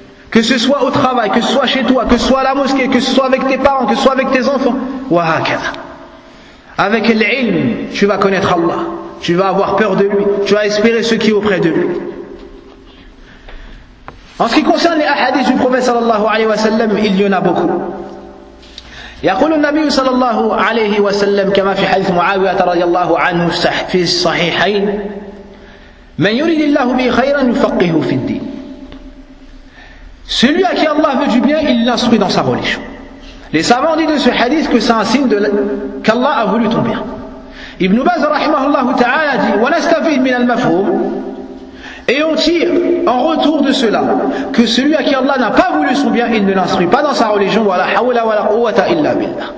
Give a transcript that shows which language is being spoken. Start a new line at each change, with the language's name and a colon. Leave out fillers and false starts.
French: Que ce soit au travail, que ce soit chez toi, que ce soit à la mosquée, que ce soit avec tes parents, que ce soit avec tes enfants. Wahakada. Avec l'ilm, tu vas connaître Allah. Tu vas avoir peur de lui. Tu vas espérer ce qui est auprès de lui. En ce qui concerne les hadiths du prophète sallallahu alayhi wa sallam, il y en a beaucoup.
Arabic: يقول النبي صلى الله عليه وسلم كما في حديث معاوية رضي الله عنه في الصحيحين من يريد الله به خيرا يفقهه في الدين.
French: Celui à qui Allah veut du bien, il l'instruit dans sa religion. Les savants disent de ce hadith que c'est un signe qu'Allah a voulu ton bien. Ibn Baz rahimahullahu ta'ala dit
Arabic: wa nastafid min al-mafhum,
French: et on tire en retour de cela que celui à qui Allah n'a pas voulu son bien, il ne l'instruit pas dans sa religion,
Arabic: wa la hawla wa la quwwata illa billah.